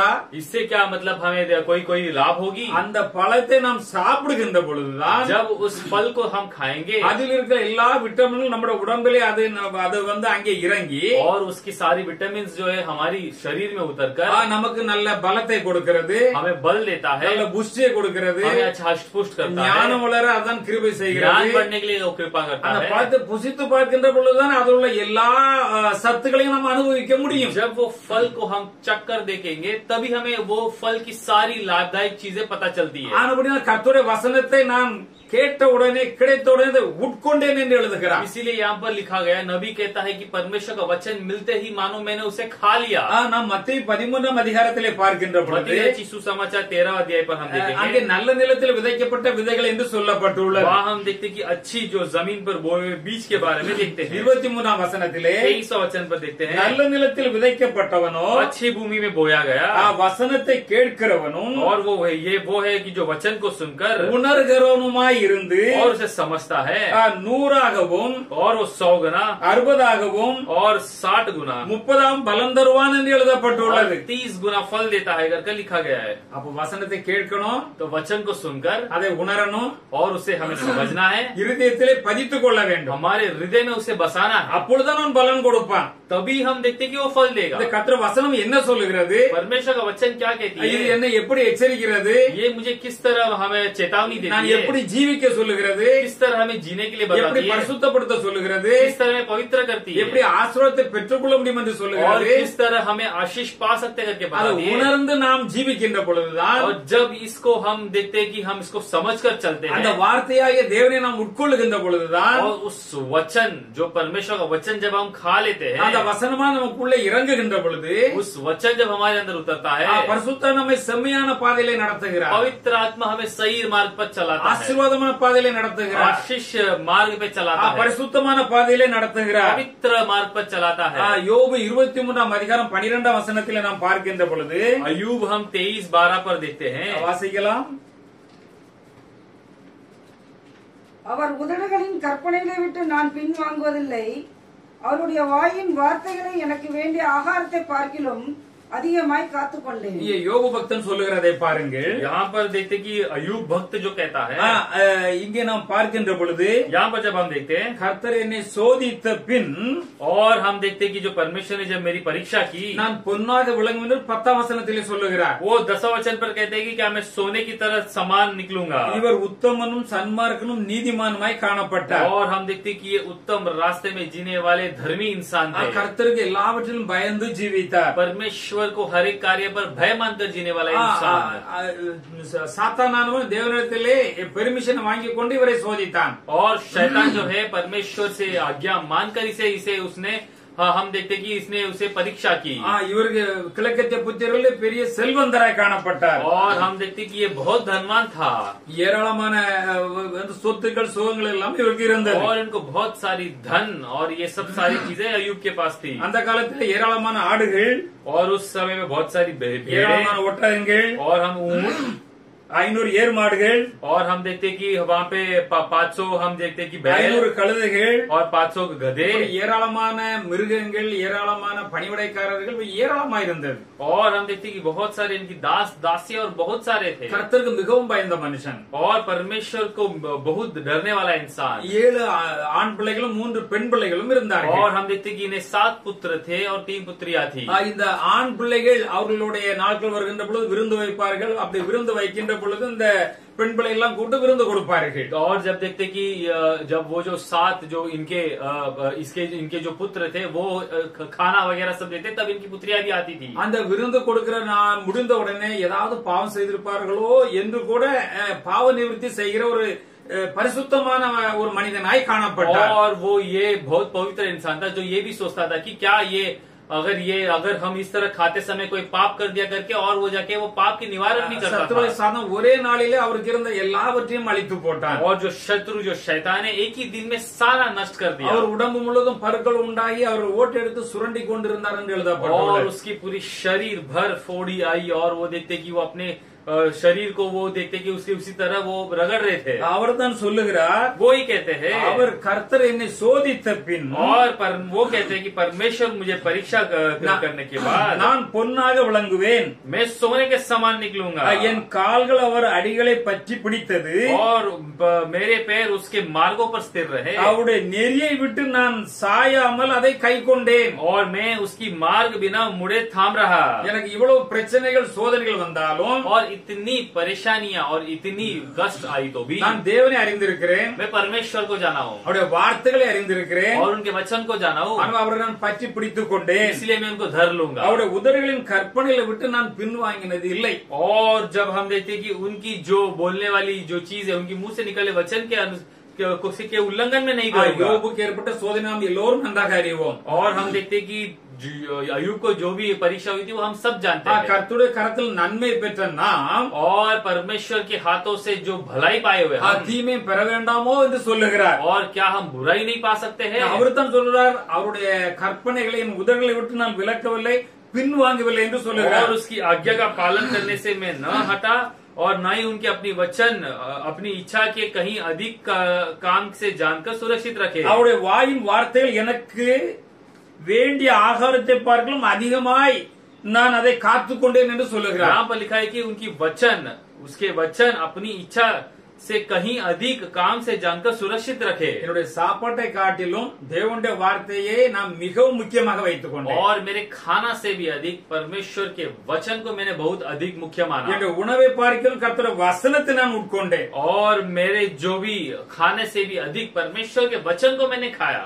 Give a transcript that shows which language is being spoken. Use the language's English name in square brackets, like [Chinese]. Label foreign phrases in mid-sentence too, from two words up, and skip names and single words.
[Hindi] इससे क्या मतलब हमें कोई लाभ होगी? [Tamil] அந்த பழத்தை நாம் சாப்பிடுகின்ற பொழுதுதான் [Hindi] जब उस फल को हम खाएंगे [Tamil] அதில் இருக்கிற எல்லா விட்டமின்களும் நம்முடைய உடம்பிலே அது வந்து அங்கே இறங்கி [Hindi] और उसकी सारी विटामिन जो है हमारी शरीर में उतरकर [Tamil] நமக்கு நல்ல பலத்தை கொடுக்கிறது, [Hindi] हमें बल देता है, [Tamil] நல்ல புஷ்டியை கொடுக்கிறது, [Hindi] हमें अच्छा हष्ट-पुष्ट करता है, [Tamil] ஞானம் வளர அதான் கிருபை [Hindi] ज्ञान [Tamil] செய்கிறது. [Hindi] बढ़ने के लिए वो कृपा करता [Tamil] அந்த [Hindi] है। [Tamil] பழத்தை புசித்து பார்க்கின்ற பொழுதுதான் அதில் உள்ள எல்லா சத்துக்களையும் நாம் அனுபவிக்க முடியும். [Hindi] जब वो फल को हम चक्कर देखेंगे तभी हमें वो फल की सारी लाभदायक चीजें पता चलती है। [Tamil] ஆனபடியால் கர்த்தருடைய வசனத்தை நான் கேட்ட உடனே கிடைத்த உடனே உட்கொண்டேன் என்று எழுதுகிறார். [Hindi] इसीलिए यहाँ पर लिखा गया, नबी कहता है कि परमेश्वर का वचन मिलते ही मानो मैंने उसे खा लिया। [Tamil] நாம் மத்தேயு 13 அதிகாரத்திலே பார்க்கின்ற பொழுது [Hindi] मत्ती सुसमाचार 13 अध्याय पर हम [Tamil] அங்கே [Hindi] देखेंगे, [Tamil] நல்ல நிலத்தில் விதைக்கப்பட்ட விதைகள் என்று சொல்லப்பட்டுள்ளது. [Hindi] वहाँ हम देखते हैं कि अच्छी जो जमीन पर बोए हुए बीज के बारे में देखते हैं। [Tamil] 23 वசனத்திலே [Hindi] 23 वचन पर देखते हैं, [Tamil] நல்ல நிலத்தில் விதைக்கப்பட்டவனோ [Hindi] अच्छी भूमि में बोया गया, [Tamil] வசனத்தை கேட்கிறவனும் [Hindi] और वो है कि जो वचन को सुनकर [Tamil] உணர்கிறவனுமாய் உணர்வுள்ளவனாய் இருந்து [Hindi] और उसे समझता है [Tamil] 100ஆகவும் [Hindi] और वो 100 गुना [Tamil] 60ஆகவும் [Hindi] और 60 गुना [Tamil] 30ஆம் பலன் தருவான் என்று எழுதப்பட்டுள்ளது. [Hindi] 30 गुना फल देता है करके लिखा गया है. [Tamil] அப்ப வசனத்தை கேட்கணும், [Hindi] तो वचन को सुनकर [Tamil] அதை உணரணும், [Hindi] और उसे हमें समझना है, [Tamil] இருதயத்திலே பதித்துக் கொள்ள வேண்டும். [Hindi] हमारे हृदय में उसे बसाना है, [Tamil] அப்பொழுதுதான் அவன் பலன் கொடுப்பான். [Hindi] तभी हम देखते कि वो फल देगा. [Tamil] இந்த கர்த்தர் வசனம் என்ன சொல்லுகிறது? [Hindi] परमेश्वर का वचन क्या कहती [Tamil] இது [Hindi] है? [Tamil] என்னை எப்படி எச்சரிக்கிறது? [Hindi] ये मुझे किस तरह हमें चेतावनी [Tamil] நான் [Hindi] देती है, [Tamil] எப்படி ஜீவிக்க சொல்லுகிறது? [Hindi] किस तरह हमें जीने के लिए [Tamil] எப்படி [Hindi] बताती है, [Tamil] பரிசுத்தப்படுத்த சொல்லுகிறது? [Hindi] किस तरह हमें पवित्र करती है, [Tamil] எப்படி ஆசீர்வாதத்தை பெற்றுக்கொள்ள முடியும் என்று [Hindi] और [Tamil] சொல்லுகிறது? [Hindi] किस तरह हमें आशीष पा सकते करके [Tamil] அதை [Hindi] बताती है. [Tamil] உணர்ந்து நாம் ஜீவிக்கின்ற பொழுதுதான் [Hindi] और जब इसको हम देखते हैं कि हम इसको समझ कर चलते [Tamil] அந்த [Hindi] हैं, [Tamil] வார்த்தையாகிய தேவனை நாம் உட்கொள்ளுகின்ற பொழுதுதான் [Hindi] और उस वचन जो परमेश्वर का वचन जब हम खा लेते [Tamil] அந்த [Hindi] हैं, [Tamil] வசனமா நமக்குள்ள இறங்குகின்ற பொழுது [Hindi] उस वचन जब हमारे अंदर उतरता है, [Tamil] பரிசுத்த நம்மை செம்மையான பாதையிலே நடத்துகிறார், [Hindi] पवित्र आत्मा हमें सही मार्ग पर चलाता है, [Tamil] ஆசீர்வாதமான பாதையிலே நடத்துகிறார், [Hindi] आशीष मार्ग पे चलाता है, [Tamil] பரிசுத்தமான பாதையிலே நடத்துகிறார். [Hindi] पवित्र मार्ग पर चलाता है. [Tamil] யோபு 23ஆம் அதிகாரம் 12ஆம் வசனத்திலே நாம் பார்க்கின்ற பொழுது [Hindi] अयूब हम 23:12 पर देखते हैं. [Tamil] வாசிக்கலாம். அவர் உதடுகளின் கற்பனைகளை விட்டு நான் பின்வாங்குவதில்லை. அவருடைய வாயின் வார்த்தைகளை எனக்கு வேண்டிய ஆகாரத்தை பார்க்கிலும் அதிகமாய் காத்துக்கொண்டேன். இங்கே யோபு பக்தன் சொல்லுகிறதை பாருங்கள். [Hindi] यहाँ पर देखते कि अयूब भक्त जो कहता है, [Tamil] இங்கே நாம் பார்க்கின்ற பொழுது [Hindi] यहाँ पर जब हम देखते हैं [Tamil] கர்த்தர் என்னை சோதித்த பின் [Hindi] और हम देखते हैं कि जो परमेश्वर ने जब मेरी परीक्षा की, [Tamil] நான் பொன்னாக விளங்கும் என்று 10ஆம் வசனத்திலே சொல்லுகிறார். [Hindi] वो 10वें वचन पर कहते हैं कि क्या मैं सोने की तरह समान निकलूंगा. [Tamil] இவர் உத்தமனும் சன்மார்க்கனும் நீதிமானுமாய் காணப்பட்டார். [Hindi] और हम देखते हैं कि ये उत्तम रास्ते में जीने वाले धर्मी इंसान थे. [Tamil] கர்த்தருக்கு எல்லாவற்றிலும் பயந்து ஜீவித்தார். [Hindi] परमेश्वर को हर एक कार्य पर भय मानकर जीने वाला इंसान है. [Tamil] சாத்தானானவன் தேவனிடத்திலே பெர்மிஷன் வாங்கி கொண்டு இவரை சோதித்தான். [Hindi] और शैतान जो है परमेश्वर से आज्ञा मानकर इसे उसने हम देखते कि इसने उसे परीक्षा की. [Tamil] இவருக்கு கிழக்கத்திய புத்திரர்களே பெரிய செல்வந்தராய் காணப்பட்டார். [Hindi] और हम देखते कि ये बहुत धनवान था, [Tamil] ஏராளமான சொத்துக்கள் சுகங்கள் எல்லாம் இவருக்கு இருந்தது. [Hindi] और इनको बहुत सारी धन और ये सब सारी चीजें अयूब के पास थी. [Tamil] அந்த காலத்தில் ஏராளமான ஆடுகள், [Hindi] और उस समय में बहुत सारी [Tamil] ஏராளமான [Hindi] भेड़ें, [Tamil] ஒட்டகங்கள், [Hindi] और हम ऊंट, [Tamil] 500 ஏர் மாடுகள், [Hindi] और हम देखते कि वहाँ पे 500 हम देखते कि बैल [Tamil] 500 கழுதைகள், [Hindi] और 500 गधे, [Tamil] ஏராளமான மிருகங்கள், ஏராளமான பணிவிடைக்காரர்கள் ஏராளமாக இருந்தது. [Hindi] और हम देखते कि बहुत सारे इनकी दास दासी और बहुत सारे थे. [Tamil] கர்த்தருக்கு மிகவும் பயந்த மனுஷன். [Hindi] और परमेश्वर को बहुत डरने वाला इंसान. [Tamil] 7 ஆண் பிள்ளைகளும் 3 பெண் பிள்ளைகளும் இருந்தார்கள். [Hindi] और हम देखते कि इन्हें 7 पुत्र थे और 3 पुत्रियां थी. [Tamil] இந்த ஆண் பிள்ளைகள் அவர்களுடைய நாட்கள் வருகின்ற பொழுது விருந்து வைப்பார்கள். அப்படி விருந்து வைக்கின்ற பொழுது இந்த பெண் பிள்ளை எல்லாம் கூட்டு விருந்து கொடுப்பார்கள். [Hindi] और जब देखते कि जब वो जो 7 जो इनके जो पुत्र थे वो खाना वगैरह सब देते, तब इनकी पुत्रियां भी आती थी. [Tamil] அந்த விருந்து கொடுக்கிற முடிந்த உடனே ஏதாவது பாவம் செய்திருப்பார்களோ என்று கூட பாவ நிவர்த்தி செய்கிற ஒரு பரிசுத்தமான ஒரு மனிதனாய் காணப்பட்டார். [Hindi] और वो ये बहुत पवित्र इंसान था जो ये भी सोचता था कि क्या अगर हम इस तरह खाते समय कोई पाप कर दिया करके और वो जाके वो पाप की निवारण नहीं करता [Tamil] சத்துருவை [Hindi] था. [Tamil] சாதம் ஒரே நாளிலே அவருக்கு இருந்த எல்லாவற்றையும் அழித்து போட்டான். [Hindi] और जो शत्रु जो शैतान है एक ही दिन में सारा नष्ट कर दिया. [Tamil] அவர் உடம்பு முழுவதும் பருக்கள் உண்டாகி அவர் ஓட்டு எடுத்து சுரண்டி கொண்டிருந்தார் என்று [Hindi] और [Tamil] எழுதப்பட்டுள்ளது. [Hindi] उसकी पूरी शरीर भर फोड़ी आई, और वो देखते कि वो अपने शरीर को वो देखते कि उसके उसी तरह वो रगड़ रहे थे. [Tamil] அவர் தான் சொல்லுகிறார், [Hindi] वो ही कहते हैं, [Tamil] அவர் கர்த்தர் என்னை சோதித்த பின் [Hindi] और वो कहते हैं कि परमेश्वर मुझे परीक्षा करने के बाद [Tamil] நான் பொன்னாக விளங்குவேன். [Hindi] मैं सोने के समान निकलूंगा. [Tamil] என் கால்கள் அவர் அடிகளை பற்றி பிடித்தது. [Hindi] और मेरे पैर उसके मार्गों पर स्थिर रहे. [Tamil] அவருடைய நெறியை விட்டு நான் சாயாமல் அதை கை கொண்டேன். [Hindi] और मैं उसकी मार्ग बिना मुड़े थाम रहा. [Tamil] எனக்கு இவ்வளவு பிரச்சனைகள் சோதனைகள் வந்தாலும் [Hindi] और इतनी परेशानियां और इतनी कष्ट आई तो भी [Tamil] நான் தேவனை அறிந்திருக்கிறேன். [Hindi] मैं परमेश्वर को जाना हूँ [Tamil] அவருடைய வார்த்தைகளை அறிந்திருக்கிறேன். [Hindi] और उनके वचन को जाना हूँ, [Tamil] ஆனால் அவரை நான் பற்றி பிடித்துக் கொண்டேன். [Hindi] इसलिए मैं उनको धर लूंगा. [Tamil] அவருடைய உதடுகளின் கற்பனைகளை விட்டு நான் பின்வாங்கினது இல்லை. [Hindi] और जब हम देखते हैं कि उनकी जो बोलने वाली जो चीज है उनकी मुंह से निकले वचन के उल्लंघन में नहीं करूंगा. [Tamil] யோபுக்கு ஏற்பட்ட சோதனை நாம் எல்லோரும் நன்றாக அறிவோம். [Hindi] और हम देखते हैं कि अयूब को जो भी परीक्षा हुई थी वो हम सब जानते हैं. [Tamil] கர்த்தருடைய கரத்தில் நன்மை பெற்ற நாம் [Hindi] और परमेश्वर के हाथों से जो भलाई पाए हुए हम, [Tamil] தீமை பெற வேண்டாமோ என்று சொல்லுகிறார். [Hindi] और क्या हम बुराई नहीं पा सकते हैं? [Tamil] அவர் தான் சொல்றார், அவருடைய கற்பனைகளை என் உதடுகளை விட்டு நான் விலக்கவில்லை, பின்வாங்கவில்லை என்று சொல்லுகிறார். [Hindi] और उसकी आज्ञा का पालन करने से मैं न हटा और न ही उनके अपनी वचन अपनी इच्छा के कहीं अधिक काम से जानकर सुरक्षित रखे। [Tamil] அவருடைய வாயின் வார்த்தைகள் எனக்கு வேண்டிய ஆகாரத்தை பார்க்கலும் அதிகமாய் நான் அதை காத்துக்கொண்டேன் என்று சொல்லுகிறார். [Hindi] यहाँ पर लिखा है कि उनकी वचन, उसके वचन अपनी इच्छा से कहीं अधिक काम से जानकर सुरक्षित रखे। [Tamil] என்னுடைய சாப்பாட்டை காட்டிலும் தேவனுடைய வார்த்தையை நான் மிகவும் முக்கியமாக வைத்துக் கொண்டேன். [Hindi] और मेरे खाना से भी अधिक परमेश्वर के वचन को मैंने बहुत अधिक मुख्य माना। [Tamil] என்னுடைய உணவை பார்க்கலும் கர்த்தருடைய வசனத்தை நான் உட்கொண்டேன். [Hindi] और मेरे जो भी खाने से भी अधिक परमेश्वर के वचन को मैंने खाया।